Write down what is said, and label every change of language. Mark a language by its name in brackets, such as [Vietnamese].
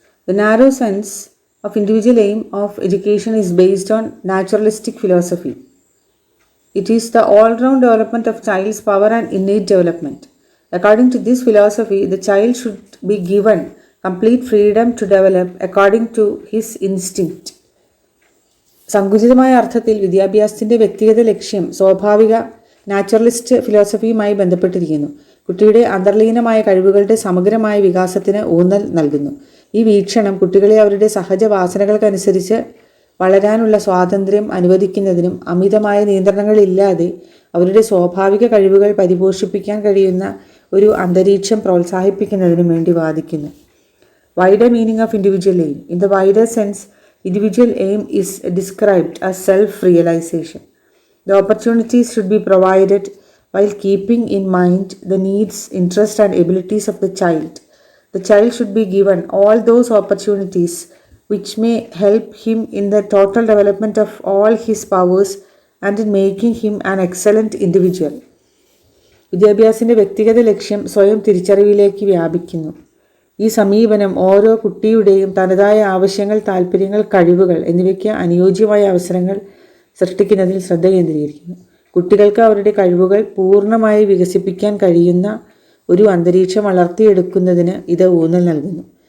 [English] The narrow sense of individual aim of education is based on naturalistic philosophy. It is the all-round development of child's power and innate development. According to this philosophy, the child should be given complete freedom to develop according to his instinct. [Malayalam] സങ്കുചിതമായ അർത്ഥത്തിൽ വിദ്യാഭ്യാസത്തിൻ്റെ വ്യക്തിഗത ലക്ഷ്യം സ്വാഭാവിക naturalist ഫിലോസഫിയുമായി ബന്ധപ്പെട്ടിരിക്കുന്നു. കുട്ടിയുടെ അന്തർലീനമായ കഴിവുകളുടെ സമഗ്രമായ വികാസത്തിന് ഊന്നൽ നൽകുന്നു. ഈ വീക്ഷണം കുട്ടികളെ അവരുടെ സഹജ വാസനകൾക്കനുസരിച്ച് വളരാനുള്ള സ്വാതന്ത്ര്യം അനുവദിക്കുന്നതിനും അമിതമായ നിയന്ത്രണങ്ങളില്ലാതെ അവരുടെ സ്വാഭാവിക കഴിവുകൾ പരിപോഷിപ്പിക്കാൻ കഴിയുന്ന ഒരു അന്തരീക്ഷം പ്രോത്സാഹിപ്പിക്കുന്നതിനും വേണ്ടി വാദിക്കുന്നു. [English] Wider meaning of individual aim. In the wider sense, individual aim is described as self-realization. The opportunities should be provided while keeping in mind the needs, interests, and abilities of the child. The child should be given all those opportunities which may help him in the total development of all his powers and in making him an excellent individual. [Malayalam] വിദ്യാഭ്യാസത്തിൻ്റെ വ്യക്തിഗത ലക്ഷ്യം സ്വയം തിരിച്ചറിവിലേക്ക് വ്യാപിക്കുന്നു. ഈ സമീപനം ഓരോ കുട്ടിയുടെയും തനതായ ആവശ്യങ്ങൾ, താൽപ്പര്യങ്ങൾ, കഴിവുകൾ എന്നിവയ്ക്ക് അനുയോജ്യമായ അവസരങ്ങൾ സൃഷ്ടിക്കുന്നതിൽ ശ്രദ്ധ കേന്ദ്രീകരിക്കുന്നു. കുട്ടികൾക്ക് അവരുടെ കഴിവുകൾ പൂർണ്ണമായി വികസിപ്പിക്കാൻ കഴിയുന്ന ഒരു അന്തരീക്ഷം വളർത്തിയെടുക്കുന്നതിന് ഇത് ഊന്നൽ നൽകുന്നു.